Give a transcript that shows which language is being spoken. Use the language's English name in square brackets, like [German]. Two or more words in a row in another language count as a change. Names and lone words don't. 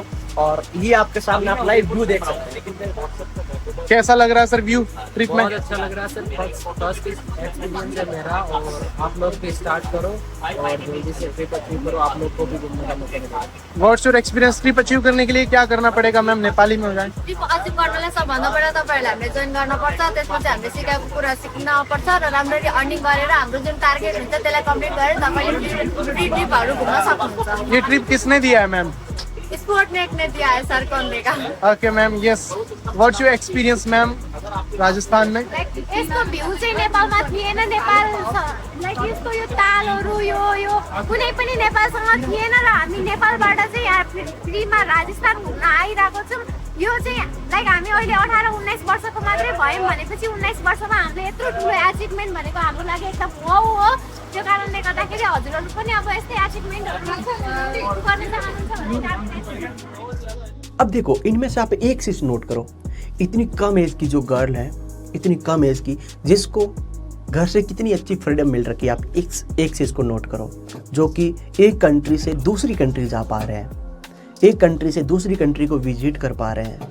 [Hindi] और ये आपके सामने आप [English] live view [Hindi] देख सकते हैं। कैसा लग रहा है सर [English] view trip [Hindi] में? बहुत अच्छा लग रहा है सर, [English] first experience [Hindi] है मेरा। और आप लोग भी स्टार्ट करो और जल्दी से [English] trip achieve [Hindi] करो, आप लोग को भी घूमने का मौका मिलेगा। [English] What's your experience? trip achieve [Hindi] करने के लिए क्या करना पड़ेगा मैम? नेपाली में हो जाए। [English] trip achieve [Nepali] गर्नलाई सबभन्दा पहिला तपाईँहरूले हामीले जोइन गर्नुपर्छ, त्यसपछि हामीले सिकाएको कुरा सिक्नुपर्छ र राम्ररी अर्निङ गरेर हाम्रो जुन टार्गेट हुन्छ त्यसलाई कम्प्लिट गरेर तपाईँले ट्रिपहरू घुम्न सक्नुहुन्छ। [Hindi] ये ट्रिप किसने दिया है मैम? स्पोर्टनेट ने दिया है सर करने का। [English] okay ma'am, yes. What's your experience ma'am राजस्थान में? [Nepali] यसको भ्यू चाहिँ नेपालमा थिएन, नेपाल लाइक यसको यो तालहरू यो कुनै पनि नेपालसँग थिएन र हामी नेपालबाट चाहिँ यहाँ फ्रीमा राजस्थान घुम्न आइरहेको छौँ। यो चाहिँ लाइक हामी अहिले 18-19 वर्षको मात्रै भयौँ भनेपछि 19 वर्षमा हामीले यत्रो ठुलो एचिभमेन्ट भनेको हाम्रो लागि एकदम वाउ हो। त्यो कारणले गर्दाखेरि हजुरहरू पनि अब यस्तै एचिभमेन्टहरू गर्न चाहनुहुन्छ भने। [Hindi] अब देखो, इनमें से आप एक चीज नोट करो, इतनी कम एज की जो गर्ल है, इतनी कम एज की, जिसको घर से कितनी अच्छी फ्रीडम मिल रखी है। आप एक चीज को नोट करो, जो कि एक कंट्री से दूसरी कंट्री जा पा रहे हैं, एक कंट्री से दूसरी कंट्री को विजिट कर पा रहे हैं।